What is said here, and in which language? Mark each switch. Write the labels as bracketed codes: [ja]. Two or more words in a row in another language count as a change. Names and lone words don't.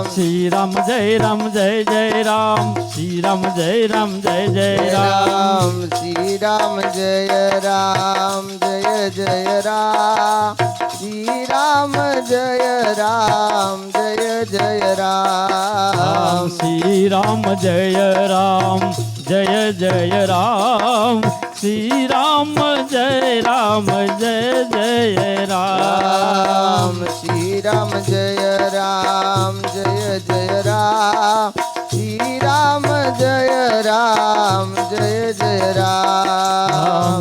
[gu] શ્રી રામ જય રામ જય જય રામ. શ્રી રામ જય રામ જય જય રામ. શ્રી રામ જય રામ જય જય રામ. શ્રી રામ જય રામ જય જય રામ. શ્રી રામ જય રામ [hi] जय जय राम श्री राम जय जय राम श्री राम जय राम जय जय राम श्री राम जय जय राम